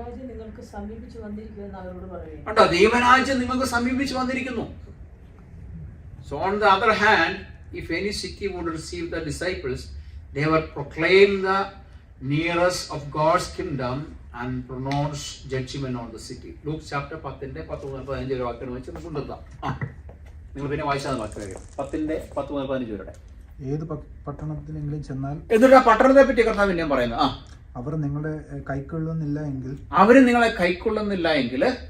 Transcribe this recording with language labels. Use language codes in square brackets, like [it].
[ml] നിങ്ങൾക്ക് സമീപിച്ചു വന്നിരിക്കുമെന്ന് അവരോട് പറയുക. കണ്ടോ, ദൈവരാജ്യം നിങ്ങൾക്ക് സമീപിച്ചു വന്നിരിക്കുന്നു. [en] So on the other hand, if any city would receive the disciples, they would proclaim the nearness of God's kingdom and pronounce judgment on the city. [ml] Luke chapter 10:10-15 വാക്യം വെച്ച് നമുക്ക് നിർത്താം. നിങ്ങൾ പിന്നെ വായിച്ചാൽ വാക്യം 10:10-15 വരെ. ഏത് പട്ടണത്തിലെങ്കിലും ചെന്നാൽ എന്നിട്ട് ആ പട്ടണത്തെ പറ്റി കർത്താവ് ഞാൻ പറയുന്നത്, അവർ നിങ്ങളെ കൈക്കൊള്ളുന്നില്ല എങ്കിൽ, അവര് നിങ്ങളെ കൈക്കൊള്ളുന്നില്ല എങ്കിൽ